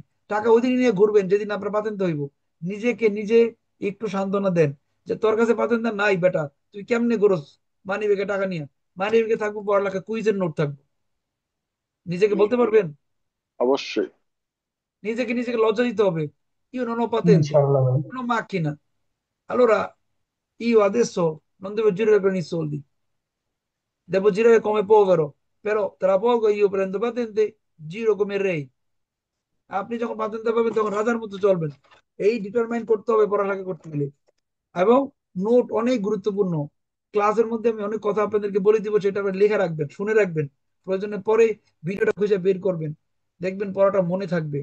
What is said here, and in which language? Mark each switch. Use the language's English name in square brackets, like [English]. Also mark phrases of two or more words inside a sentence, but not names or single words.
[Bangla] টাকা ওই দিন নিয়ে ঘুরবেন যেদিন আপনার পাতেন্ট হইব। নিজেকে নিজে একটু সান্ত্বনা দেন, যে তোর কাছে পাতেন্ট নাই বেটা, তুই কেমনে করস মানি ব্যাগে টাকা নিয়ে। মানি ব্যাগে থাকবো পড়ালেখা, কুইজের নোট থাকবো। নিজেকে বলতে পারবেন? অবশ্যই। নিজেকে নিজেকে লজ্জা দিতে হবে। [Italian] Io non ho patente, [Bangla] ইনশাআল্লাহ ভাই। [Italian] non ho macchina, allora io adesso non devo girare con i soldi, devo girare come povero, però tra poco io prendo patente, giro come re। [Bangla] আপনি যখন পাতেন্ট পাবেন, তখন রাজার মতো চলবেন। এই ডিটারমাইন করতে হবে পড়ালেখা করতে গেলে। এবং নোট অনেক গুরুত্বপূর্ণ। ক্লাসের মধ্যে আমি অনেক কথা আপনাদেরকে বলে দিব, সেটা আপনি লিখে রাখবেন, শুনে রাখবেন। প্রয়োজনে পরে ভিডিওটা খুঁজে বের করবেন, দেখবেন পড়াটা মনে থাকবে।